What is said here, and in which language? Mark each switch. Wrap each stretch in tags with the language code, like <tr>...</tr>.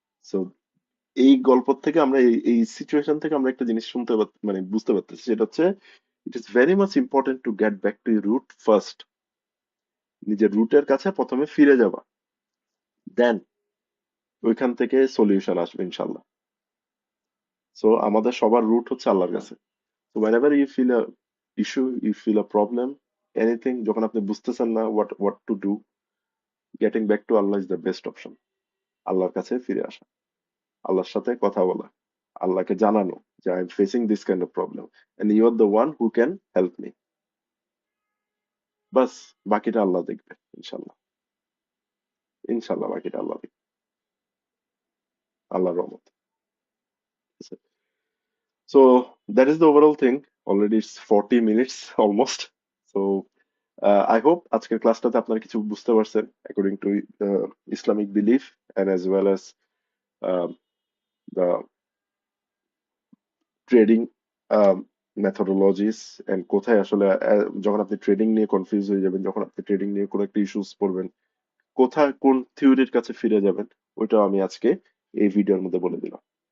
<bn>So এই গল্প থেকে আমরা, এই সিচুয়েশন থেকে আমরা একটা জিনিস মানে বুঝতে পারতেছি, সেটা হচ্ছে,</bn> <en>It is very much important to get back to root first.</en> <bn>নিজের রুটের কাছে প্রথমে ফিরে যাবা, দেন ওইখান থেকে সলিউশন আসবে ইনশাল্লাহ। সো আমাদের সবার রুট হচ্ছে আল্লাহর কাছে।</bn> <en>So whenever you feel a issue, you feel a problem, anything,</en> <bn>যখন আপনি বুঝতেছেন না</bn> <en>what to do, getting back to Allah is the best option.</en> <bn>আল্লাহর কাছে ফিরে আসা, আল্লাহর সাথে কথা বলা, আল্লাহকে জানানো যে</bn> <en>I am facing this kind of problem and you are the one who can help me.</en> <bn>বাস, বাকিটা আল্লাহ দেখবে ইনশাল্লাহ। ইনশাল্লাহ বাকিটা আল্লাহ দেখবে, আল্লাহর রহমত।</bn> <en>So that is the overall thing. Already it's 40 minutes almost. So I hope</en> <bn>আজকের ক্লাসটাতে আপনারা কিছু বুঝতে পারছেন</bn> <en>according to Islamic belief, and as well as um, the</en> <bn>trading মেথোডোলজিস, and কোথায় আসলে যখন আপনি ট্রেডিং নিয়ে কনফিউজ হয়ে যাবেন, যখন আপনি ট্রেডিং নিয়ে কোনো একটা ইস্যুস পড়বেন, কোথায় কোন থিওরির কাছে ফিরে যাবেন, ওইটাও আমি আজকে এই ভিডিওর মধ্যে বলে দিলাম।</bn>